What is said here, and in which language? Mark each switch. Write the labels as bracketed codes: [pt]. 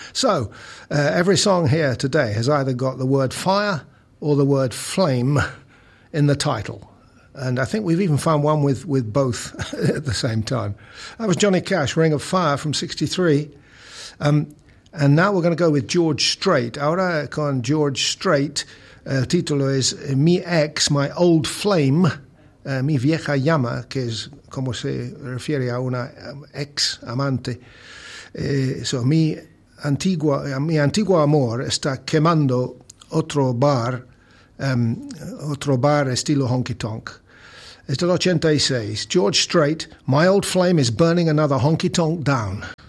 [en] So every song here today has either got the word fire or the word flame in the title. And I think we've even found one with both at the same time. That was Johnny Cash, Ring of Fire from 63. And now we're going to go with George Strait. [es] Ahora con George Strait. Título es Mi Ex, My Old Flame, Mi Vieja Llama, que es como se refiere a una ex amante. Mi antiguo amor está quemando otro bar estilo honky-tonk. [en] It's the 86. George Strait, My Old Flame is Burning Another Honky Tonk Down.